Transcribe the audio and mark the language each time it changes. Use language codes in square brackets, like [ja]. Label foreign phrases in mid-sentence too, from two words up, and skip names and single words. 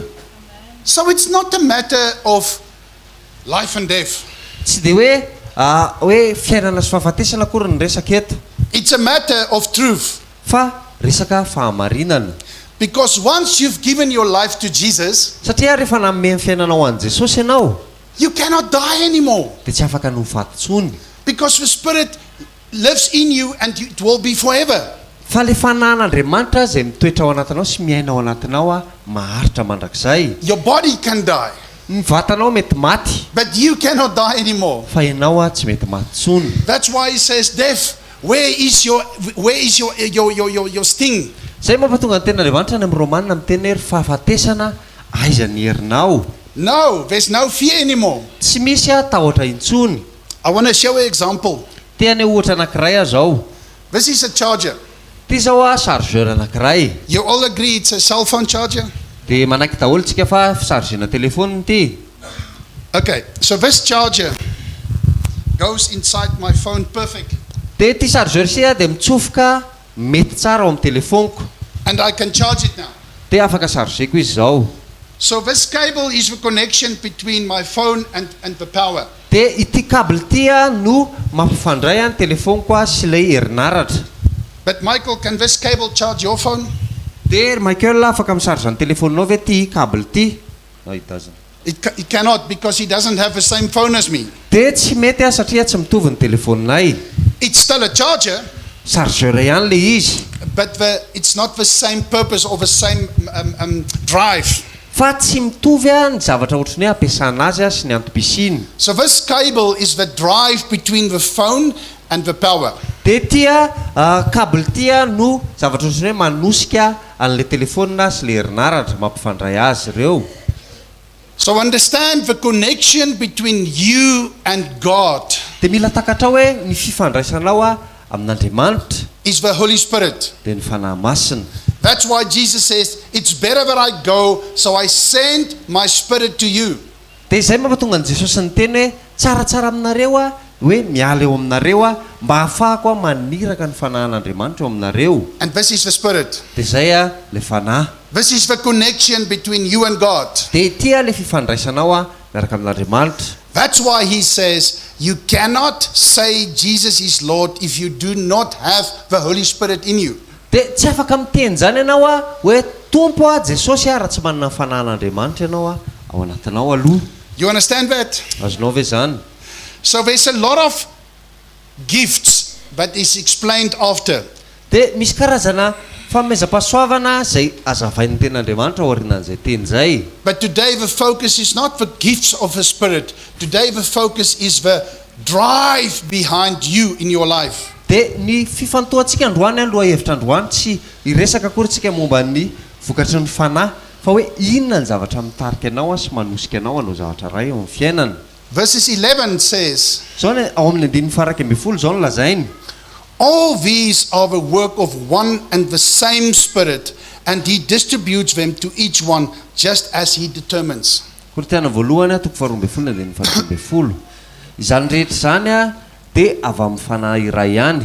[en] So it's not a matter of life and death. [mg] tsy de hoe fiainana sy fahafatesana akory ny resaka eto [en] It's a matter of truth. [mg] fa resaka fahamarinana [en] Because once you've given your life to Jesus, [mg] satria rehefa nanome ny fiainanao an' Jesosy ianao [en] you cannot die anymore. [mg] de tsy afaka no fatontsony [en] Because the Spirit lives in you and it will be forever. [mg] fa le fanahin'Andriamanitra zay mitoetra ao anatinao sy miaina ao anatinao maharitra mandrakizay [en] Your body can die, [mg] ny vatanao mety maty [en] but you cannot die anymore. [mg] fa ianao tsy mety maty tsony [en] That's why he says, death, where is your sting? [mg] zay mampatonga ny ten'Andriamanitra ny amin'ny Romanina miteny hery fahafatesana aiza ny herinao [en] No, there's no fear anymore. [mg] tsy misy tahotra intsony [en] I want to show an example. [mg] teany ohatra anankiray zao [en] This is a charger. [mg] ty zao chargeur anankiray [en] You all agree it's a cell phone charger? [mg] de manaiky daholo tsika fa fisargena telefoniny ty [en] Okay, so this charger goes inside my phone perfect. [mg] de ty chargeur sia de mitsofoka mety tsara ao amin'ny telefoniko [en] And I can charge it now. [mg] de afaka chargeko izy zao [en] So this cable is the connection between my phone and the power. [mg] de ity cable ty no mampifandray ny telefoniko sy lay herinaratra [en] But Michael, can this cable charge your phone? [mg] de Michael afaka misarge ny telefoninao ve ty cable ty [en] no it doesn't It cannot, because he doesn't have the same phone as me. [mg] de tsy mety satria tsy mitovy ny telefoninay [en] It's still a charger, [mg] chargeur ihany le izy [en] but it's not the same purpose or the same drive. [mg] fa tsy mitovy ny zavatra ohatrany hoe ampiasana azy sy ny antobisiny [en] So this cable is the drive between the phone and the power. [mg] de tia cable tia no zavatra ohatrany hoe manosika an'le telefonina sy le herinaratra mampifandray azy ireo [en] So understand the connection between you and God [mg] de mila takatra hoe ny fifandraisanao amin'Andriamanitra [en] is the Holy Spirit. [mg] de ny fanahy masina [en] That's why Jesus says, it's better that I go, so I send my Spirit to you. [mg] de izay mampatonga ny Jesosy ny teny hoe tsaratsara aminareo hoe miala eo aminareo mba hahafahako maniraka ny fanahin'Andriamanitra eo aminareo [en] And this is the Spirit. [mg] de zay le fanahy [en] This is the connection between you and God. [mg] de tia le fifandraisanao miaraka amin'Andriamanitra [en] That's why he says, you cannot say Jesus is Lord if you do not have the Holy Spirit in you. [mg] dia tsy afaka miteny zany ianao a hoe tompo a jesosy a raha tsy manana fanan'andriamanitra ianao a ao anatinao aloha. [en] You understand that? [mg] Azonao ve zany? [en] So there's a lot of gifts that is explained after. [mg] Dia misy karazana fanomezam-pahasoavana zay azavain'ny ten'andriamanitra ao aorianan'izay teny zay. [en] But today the focus is not the gifts of the Spirit. Today the focus is the drive behind you in your life. [mg] Dia ny fifantohantsika androany aloha hevitra androany tsy iresaka akory tsika momba ny vokatry ny fanahy fa hoe inona ny zavatra mitarika anao sy manosika anao anao zavatra ray eo amin'ny fiainana. [en] Verses 11 says, [mg] Zao ny ao amin'ny 11 zao no lazainy. [en] all these are the work of one and the same Spirit, and He distributes them to each one just as He determines. [mg] Koritiana voalohany a 12 izany rehetra zany a dia avy amin'ny fanahy iray ihany.